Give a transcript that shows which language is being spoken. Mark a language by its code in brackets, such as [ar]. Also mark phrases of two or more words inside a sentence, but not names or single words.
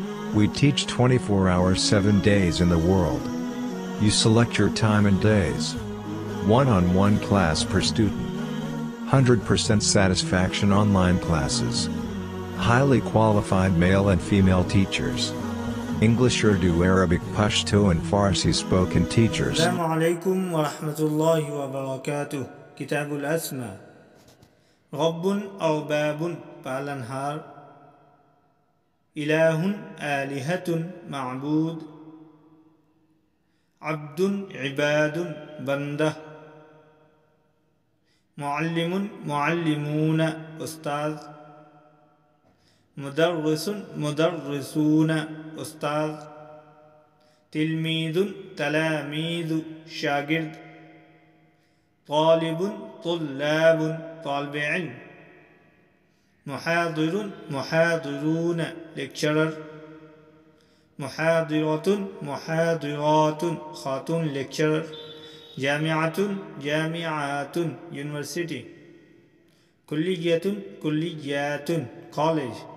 [en] We teach 24 hours 7 days in the world. You select your time and days. One-on-one class per student. 100% satisfaction online classes. Highly qualified male and female teachers. English, Urdu, Arabic, Pashto and Farsi spoken teachers. [ar] السلام عليكم ورحمة الله وبركاته. كتاب الأسماء. رب أو أرباب palanhar. إله آلهة معبود. عبد عباد banda. معلم معلمون ustaz. مدرس مدرسون ustaz. تلميذ تلاميذ shagird. طالب طلاب [ur] طالب علم. [ar] محاضر محاضرون lecturer. محاضرة محاضرات khatun lecturer. جامعة جامعات university. كلية كليات college.